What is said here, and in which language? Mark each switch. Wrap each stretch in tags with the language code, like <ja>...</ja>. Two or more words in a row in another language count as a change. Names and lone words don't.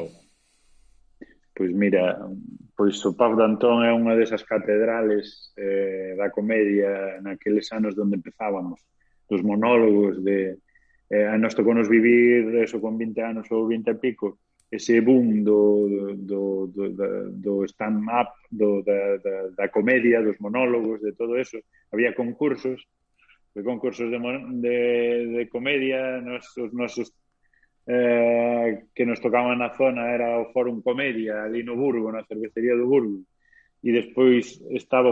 <gl>Wow. Pois mira, o Pub de Antón é unha desas catedrales da comedia naqueles anos onde empezábamos, dos monólogos a nos tocounos vivir eso con 20 anos ou 20 e pico, ese boom do stand-up, da comedia, dos monólogos, de todo eso. Había concursos de comedia, os nosos que nos tocaban na zona era o Fórum Comedia ali no Burgo, na cervecería do Burgo, e despois estaba o</gl>